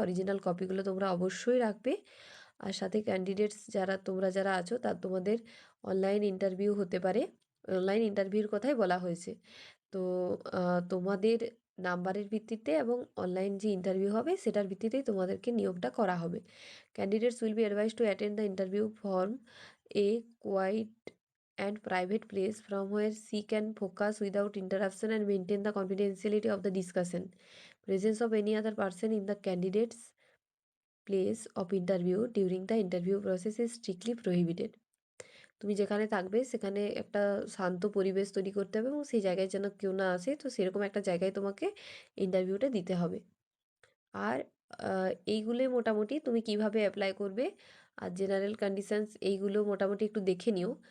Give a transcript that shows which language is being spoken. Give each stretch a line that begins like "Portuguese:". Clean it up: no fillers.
Bangla: Original কপিগুলো তোমরা অবশ্যই রাখবে। আর সাথে ক্যান্ডিডেটস তোমরা যারা আছো তোমাদের অনলাইন ইন্টারভিউ হতে পারে, অনলাইন ইন্টারভিউর কথাই বলা হয়েছে। তো তোমাদের নাম্বারের ভিত্তিতে এবং অনলাইন যে ইন্টারভিউ হবে সেটার ভিত্তিতেই তোমাদেরকে নিয়োগটা করা হবে।
English: Candidates will be advise to attend the interview from a quiet and private place from where she can focus without interruption and maintain the confidentiality of the discussion. Presence of any other person in the candidate's place of interview during the interview process is strictly prohibited.
Bangla: তুমি যেখানে থাকবে সেখানে একটা শান্ত পরিবেশ তৈরি করতে হবে এবং সেই জায়গায় যেন কেউ না আসে, তো সেরকম একটা জায়গায় তোমাকে ইন্টারভিউটা দিতে হবে। আর এইগুলোই মোটামুটি তুমি কিভাবে অ্যাপ্লাই করবে আর জেনারেল কন্ডিশনস এইগুলো মোটামুটি একটু দেখে নিও।